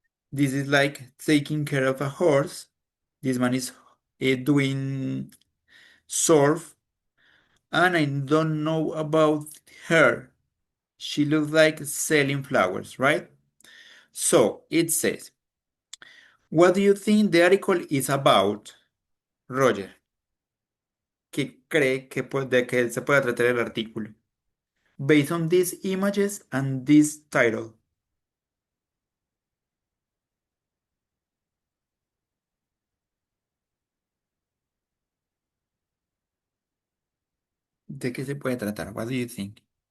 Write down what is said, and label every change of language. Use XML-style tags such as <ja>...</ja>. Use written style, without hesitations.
<en>This is like taking care of a horse. This man is doing surf. And I don't know about her. She looks like selling flowers, right? So it says, what do you think the article is about, Roger?</en> <es>¿Qué cree de que se puede tratar el artículo?</es> <en>Based on these images and this title.</en> <es>¿De qué se puede tratar?</es> <en>What do you think?</en>